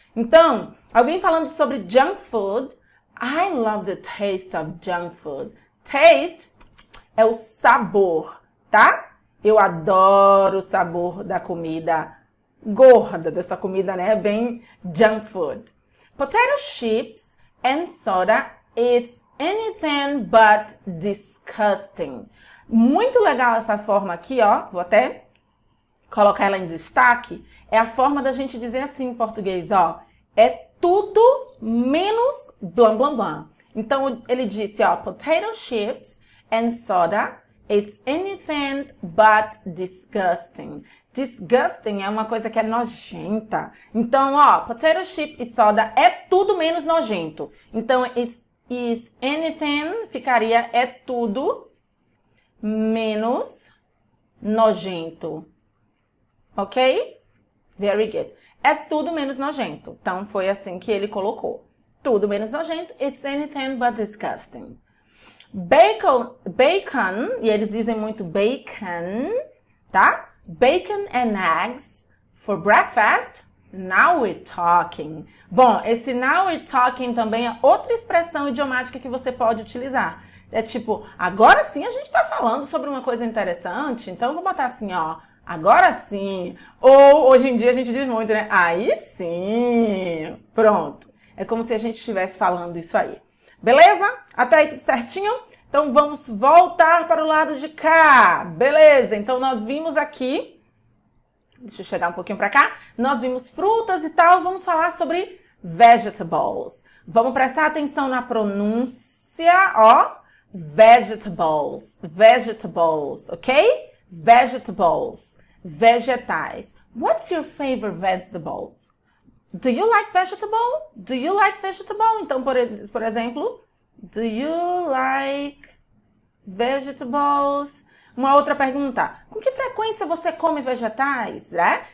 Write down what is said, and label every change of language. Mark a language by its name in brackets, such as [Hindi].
[Portuguese] Então, alguém falando sobre [English] junk food, I love the taste of junk food. [Portuguese] Taste é o sabor, tá? Eu adoro o sabor da comida gorda, dessa comida, né? Bem junk food. [English] Potato chips and soda, it's anything but disgusting. [Portuguese] Muito legal essa forma aqui, vou até colocar ela em destaque. É a forma da gente dizer assim em português, é tudo menos blá blá blá. Então, ele disse, [English] potato chips and soda, it's anything but disgusting. [Portuguese] Disgusting é uma coisa que é nojenta. Então, potato chip e soda é tudo menos nojento. Então, is anything ficaria é tudo menos nojento. Ok? [English] Very good. [Portuguese] É tudo menos nojento. Então, foi assim que ele colocou. Tudo menos nojento, [English] it's anything but disgusting. [Portuguese] Bacon, e eles dizem muito bacon, tá? [English] Bacon and eggs for breakfast. Now we're talking. [Portuguese] Bom, esse [English] now we're talking [Portuguese] também é outra expressão idiomática que você pode utilizar. É tipo, agora sim a gente tá falando sobre uma coisa interessante, então eu vou botar assim, Agora sim. Ou hoje em dia a gente diz muito, né? Aí sim. Pronto. É como se a gente estivesse falando isso aí. Beleza? Até aí tudo certinho? Então vamos voltar para o lado de cá. Beleza? Então nós vimos aqui. Deixa eu chegar um pouquinho para cá. Nós vimos frutas e tal. Vamos falar sobre vegetables. Vamos prestar atenção na pronúncia, ó. [English] Vegetables. Vegetables, ok? Vegetables. [Portuguese] Vegetais. [English] What's your favorite vegetables? Do you like vegetable? Do you like vegetable? [Portuguese] Então, por exemplo, [English] do you like vegetables? [Portuguese] Uma outra pergunta. Com que frequência você come vegetais, né?